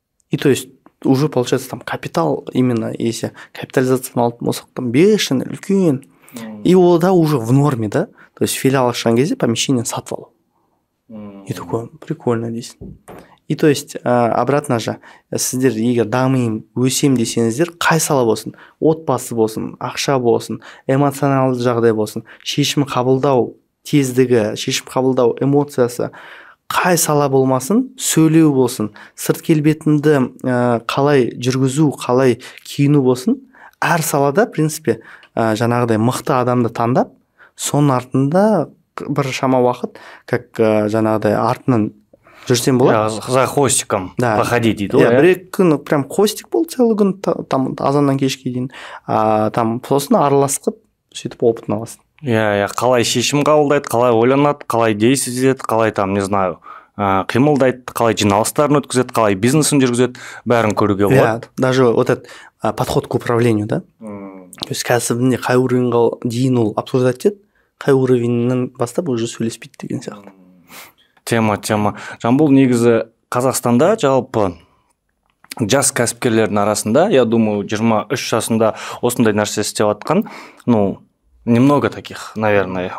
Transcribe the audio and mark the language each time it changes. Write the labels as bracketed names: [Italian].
[Russian] И то есть уже получается там капитал, именно если капитализацияны [Kazakh] алып болсақ, [Russian] там бешеный [Kazakh] үлкен. [Russian] И ол да уже в норме, да. То есть филиал [Kazakh] ашқан кезде [Russian] помещение [Kazakh] сатып алу. [Russian] И такой, прикольно дейсің. И то есть обратно же [Kazakh] сіздер егер дамиын, өсем десеңіздер, қай сала болсын, отбасы болсын, ақша болсын, эмоционалды жағдай болсын, шешім қабылдау тездігі, шешім қабылдау эмоциясы, қай сала болмасын, сөйлеу болсын, сырт келбетіңді қалай жүргізу, қалай киіну болсын, әр салада, [Russian] в принципе, [Kazakh] жаңағыдай мықты адамды таңдап, соның артында бір шама уақыт, как жаңағыдай артынан жүрсем болады. [Russian] За хвостиком проходить [Kazakh] дейді ғой. Бір күн прям хвостик болды целый күн, там азаннан кешке дейін. Там сосын араласып, сөйтіп опытын аласың. Қалай шешім қабылдайды, қалай ойланады, қалай дейсіз етеді, қалай там, [Russian] не знаю, [Kazakh] қимылдайды, қалай жиналыстарын өткізеді, қалай бизнесін жүргізеді, бәрін көруге болады. [Russian] Даже вот этот подход к управлению, да? [Kazakh] То есть кәсібінде қай уровеньға дейін ол обсуждать етеді, қай уровеньнен бастап уже сөйлеспейді деген сияқты. [Russian] Тема. [Kazakh] Жамбол, негізі Қазақстанда жалпы жас кәсіпкерлердің арасында, [Russian] я думаю, [Kazakh] 23 жасында осындай нәрсе істеп жатқан, [Russian] немного таких, наверное.